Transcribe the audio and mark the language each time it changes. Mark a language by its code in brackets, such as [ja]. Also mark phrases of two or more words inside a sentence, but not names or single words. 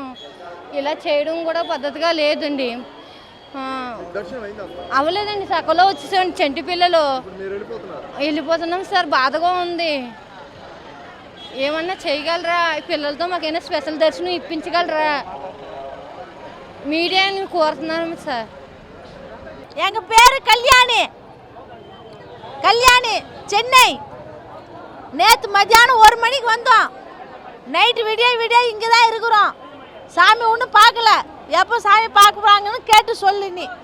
[te] ఇలా చేయడం కూడా పద్ధతిగా లేదండి. అవ్వలేదండి, సకలో వచ్చేసామండి. చంటి పిల్లలు వెళ్ళిపోతున్నాం సార్. బాధగా ఉంది. ఏమన్నా చేయగలరా? పిల్లలతో మాకైనా స్పెషల్ దర్శనం ఇప్పించగలరా? మీడియాని కోరుతున్నాను సార్. [ta] எங்க பேரு கல்யாணி சென்னை. நேற்று மத்தியானம் 1 மணிக்கு வந்தோம். நைட்டு விடிய இங்கே தான் இருக்கிறோம். சாமி ஒன்றும் பார்க்கல. எப்போ சாமி பார்க்க போகிறாங்கன்னு கேட்டு சொல்லு நீ.